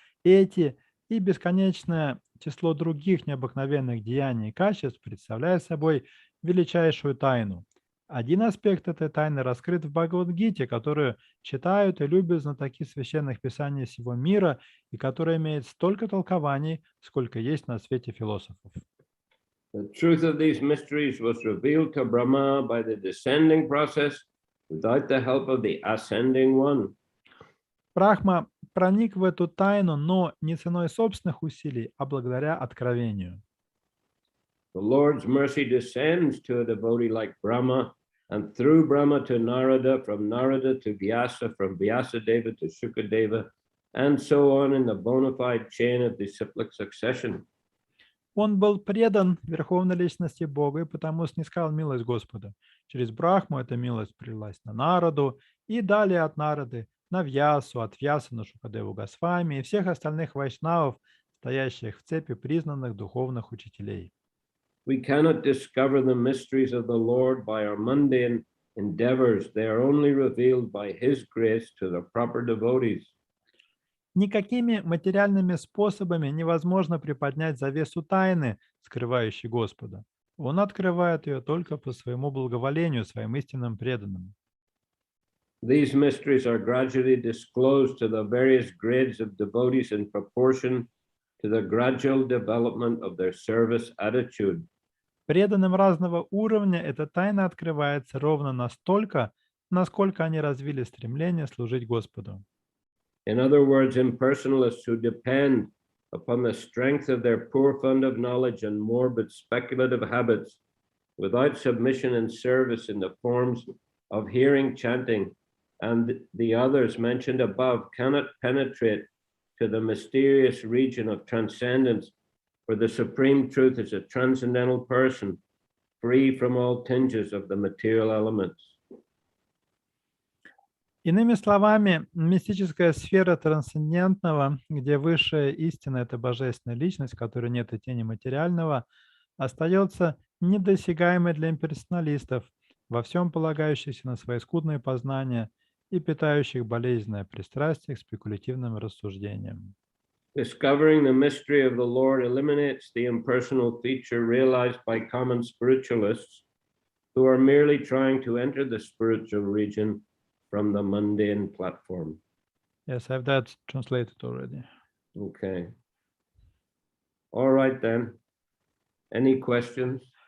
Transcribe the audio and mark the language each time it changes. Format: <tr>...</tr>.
<ru>Эти и бесконечное число других необыкновенных деяний и качеств представляют собой величайшую тайну. Один аспект этой тайны раскрыт в Бхагавад-гите, которую читают и любят знатоки священных писаний всего мира и которая имеет столько толкований, сколько есть на свете философов.</ru> <en>The truth of these mysteries was revealed to Brahma by the descending process without the help of the ascending one.</en> <ru>Брахма проник в эту тайну, но не ценой собственных усилий, а благодаря откровению.</ru> <en>The Lord's mercy descends to a devotee like Brahma, and through Brahma to Narada, from Narada to Vyasa, from Vyasadeva to Shukadeva, and so on in the bona fide chain of disciplic succession.</en> <ru>Он был предан Верховной Личности Бога и потому снискал милость Господа. Через Брахму эта милость прилилась на Нараду и далее от Нарады на Вьясу, от Вьяса на Шукадеву Госвами и всех остальных вайшнавов, стоящих в цепи признанных духовных учителей.</ru> <en>We cannot discover the mysteries of the Lord by our mundane endeavors. They are only revealed by His grace to the proper devotees.</en> <ru>Никакими материальными способами невозможно приподнять завесу тайны, скрывающей Господа. Он открывает ее только по своему благоволению, своим истинным преданным.</ru> <en>These mysteries are gradually disclosed to the various grades of devotees in proportion to the gradual development of their service attitude.</en> <ru>Преданным разного уровня эта тайна открывается ровно настолько, насколько они развили стремление служить Господу.</ru> <en>In other words, impersonalists who depend upon the strength of their poor fund of knowledge and morbid speculative habits, without submission and service in the forms of hearing, chanting, and the others mentioned above, cannot penetrate to the mysterious region of transcendence, for the supreme truth is a transcendental person, free from all tinges of the material elements.</en> <ru>Иными словами, мистическая сфера трансцендентного, где высшая истина – это божественная личность, в которой нет и тени материального, остается недосягаемой для имперсоналистов, во всем полагающихся на свои скудные познания и питающих болезненное пристрастие к спекулятивным рассуждениям.</ru> <en>Discovering the mystery of the Lord eliminates the impersonal feature realized by common spiritualists who are merely trying to enter the spiritual region from the mundane platform. Yes, I have that translated already. Okay. All right then. Any questions?</en>